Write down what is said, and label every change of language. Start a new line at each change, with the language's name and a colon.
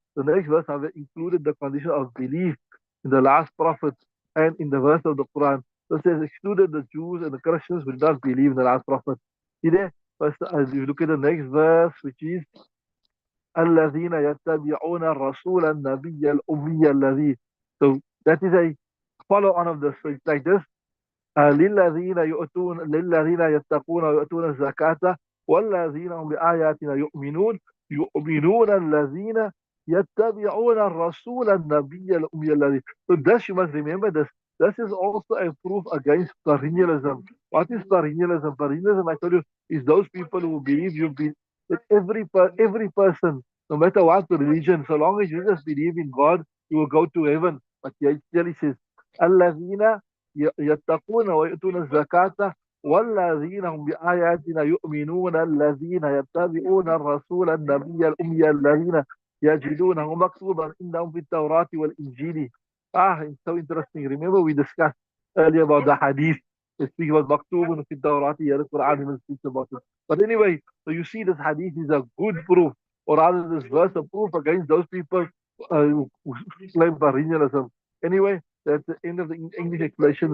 English: The next verse have included the condition of belief in the last prophet and in the verse of the Quran. So it says excluded the Jews and the Christians who did not believe in the last prophet. See there? First, as you look at the next verse, which is
Arabic: الذين يتبعون الرسول النبي الأمي الذي.
English: So that is a follow on of this. So it's like this.
Arabic: للذين يتقون ويؤتون الزكاة والذين هم بآياتنا يؤمنون الذين يتبعون الرسول النبي الأمي الذي.
English: So this you must remember this. This is also a proof against perennialism. What is perennialism? Perennialism, I told you, is those people who believe that every person, no matter what religion, so long as you just believe in God, you will go to heaven. But he clearly says,
Arabic: الذين يتقون ويؤتون الزكاة والذين هم بآياتنا يؤمنون الذين يتبعون الرسول النبي الأمي الذين يجدونه مكتوبا عندهم في التوراة والإنجيل.
English: It's so interesting. Remember we discussed earlier about the hadith. It speaks about
Arabic: maktubun fi Tawrati,
English: here the Quran even speaks about it. But anyway, so you see this hadith is a good proof, or rather this verse a proof against those people who claim perennialism. Anyway, that's the end of the English explanation.